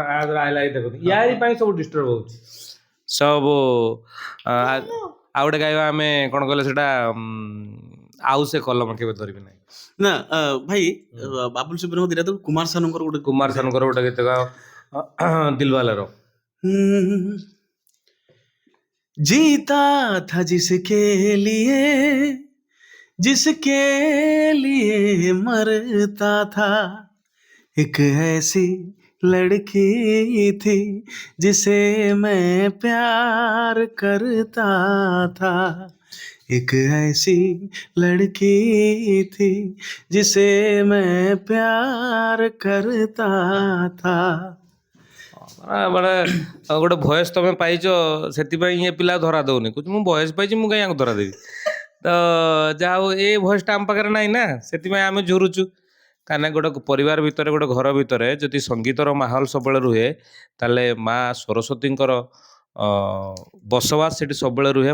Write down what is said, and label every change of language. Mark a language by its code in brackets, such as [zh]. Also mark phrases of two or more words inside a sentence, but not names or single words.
[or] ଆଇଲା ଦେଖନ୍ତୁ, ୟାରି ପାଇଁ ସବୁ ଡିଷ୍ଟର୍ବ ହଉଛି ସବୁ। ଆଉ ଗୋଟେ ଗାଇବା ଆମେ, କଣ କହିଲେ ସେଟା, ଆଉ ସେ କଲମ କେବେ ଧରିବି ନାହିଁ। ନା ଭାଇ, ବାବୁଲ ସୁପ୍ରିୟଙ୍କ ଦିଟା ତ, କୁମାର ସାନୁଙ୍କର ଗୋଟେ କୁମାର ସାନୁଙ୍କର ଗୋଟେ ଗୀତ ଗାଅ, ଦିଲବାଲେର। [hi] जीता था जिसके लिए, जिसके लिए मरता था, एक ऐसी लड़की थी जिसे मैं प्यार करता था। एक ऐसी लड़की थी जिसे मैं प्यार करता था। [or] ମାନେ ଗୋଟେ ଭଏସ୍ ତମେ ପାଇଛ, ସେଥିପାଇଁ ଇଏ ପିଲା ଧରା ଦଉନି। କହୁଛି ମୁଁ ଭଏସ୍ ପାଇଛି, ମୁଁ କାହିଁ ୟାଙ୍କୁ ଧରା ଦେବି। ତ ଯାହା ହଉ, ଏ ଭଏସ୍ଟା ଆମ ପାଖରେ ନାହିଁ ନା, ସେଥିପାଇଁ ଆମେ ଝୁରୁଛୁ। କାହିଁକିନା ଗୋଟେ ପରିବାର ଭିତରେ, ଗୋଟେ ଘର ଭିତରେ ଯଦି ସଙ୍ଗୀତର ମାହୋଲ ସବୁବେଳେ ରୁହେ, ତାହେଲେ ମା ସରସ୍ୱତୀଙ୍କର ବସବାସ ସେଠି ସବୁବେଳେ ରୁହେ।